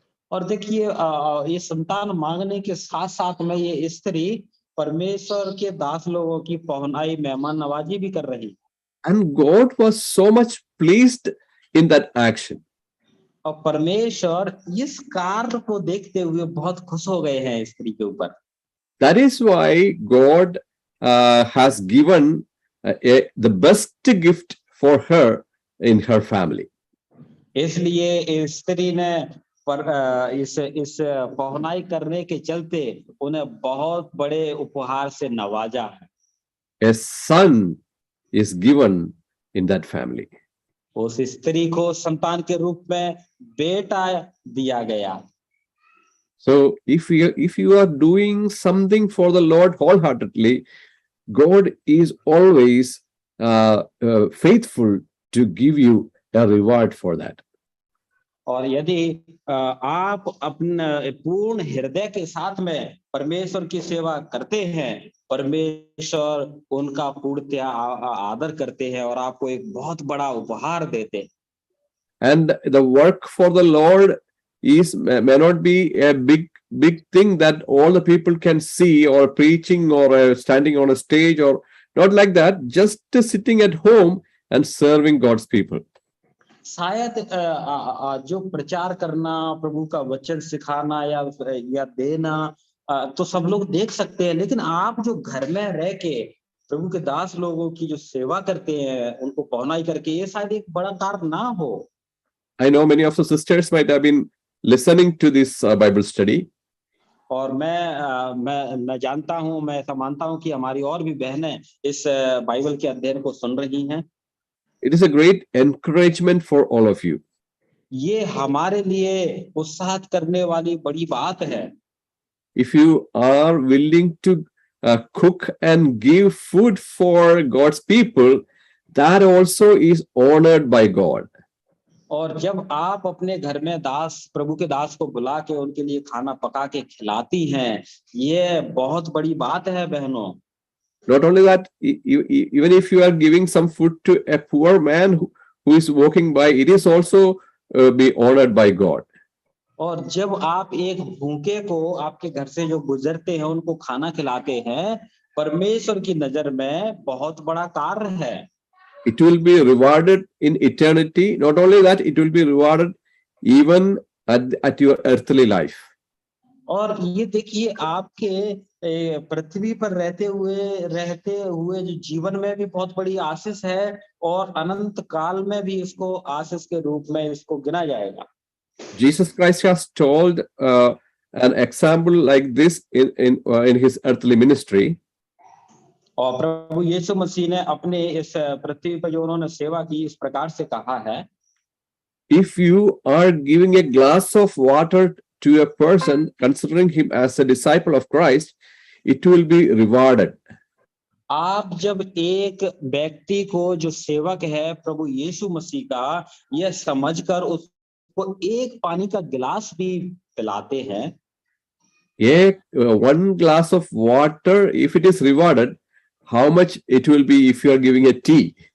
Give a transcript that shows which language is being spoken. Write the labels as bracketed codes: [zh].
[hi] और देखिए, ये संतान मांगने के साथ साथ में ये स्त्री परमेश्वर के दास लोगों की पहुनाई, मेहमान नवाजी भी कर रही। [en] And God was so much pleased in that action. [hi] और परमेश्वर इस कार्य को देखते हुए बहुत खुश हो गए हैं स्त्री के ऊपर। [en] That is why God has given the best gift for her in her family. [hi] इसलिए स्त्री ने इस पहुनाई करने के चलते उन्हें बहुत बड़े उपहार से नवाजा है। [en] A son is given in that family. [hi] उस स्त्री को संतान के रूप में बेटा दिया गया। [en] So if you are doing something for the Lord wholeheartedly, God is always faithful to give you a reward for that. [hi] और यदि आप अपने पूर्ण हृदय के साथ में परमेश्वर की सेवा करते हैं, परमेश्वर उनका पूर्णतया आदर करते हैं और आपको एक बहुत बड़ा उपहार देते हैं। [en] And the work for the Lord may not be a big thing that all the people can see, or preaching, or standing on a stage, or not like that. Just sitting at home and serving God's people. [hi] शायद जो प्रचार करना, प्रभु का वचन सिखाना या देना तो सब लोग देख सकते हैं, लेकिन आप जो घर में रह के प्रभु के दास लोगों की जो सेवा करते हैं, उनको पहुनाई करके, ये शायद एक बड़ा कार्य ना हो। [en] I know many of the sisters might have been listening to this Bible study. [hi] और मैं जानता हूं, मैं ऐसा मानता हूं कि हमारी और भी बहनें इस बाइबल के अध्ययन को सुन रही हैं। [en] It is a great encouragement for all of you. [hi] ये हमारे लिए उत्साहित करने वाली बड़ी बात है। [en] If you are willing to cook and give food for God's people, that also is honored by God. [hi] और जब आप अपने घर में प्रभु के दास को बुला के उनके लिए खाना पका के खिलाती हैं, ये बहुत बड़ी बात है बहनों। [en] Not only that, even if you are giving some food to a poor man who is walking by, it is also be honored by God. [hi] और जब आप एक भूखे को आपके घर से जो गुजरते हैं उनको खाना खिलाते हैं, परमेश्वर की नजर में बहुत बड़ा कार्य है। [en] It will be rewarded in eternity. Not only that, it will be rewarded even at your earthly life. [hi] और ये देखिए, आपके पृथ्वी पर रहते हुए जो जीवन में भी बहुत बड़ी आशीष है, और अनंत काल में भी इसको आशीष के रूप में इसको गिना जाएगा। [en] Jesus Christ has told an example like this in his earthly ministry. [hi] और प्रभु यीशु मसीह ने अपने इस पृथ्वी पर जो उन्होंने सेवा की, इस प्रकार से कहा है, [en] If you are giving a glass of water to a person, considering him as a disciple of Christ, it will be rewarded. [hi] आप जब एक व्यक्ति को जो सेवक है प्रभु यीशु मसीह का, यह समझकर उसको एक पानी का गिलास भी पिलाते हैं, [en] One glass of water, if it is rewarded, how much it will be if you are giving a tea?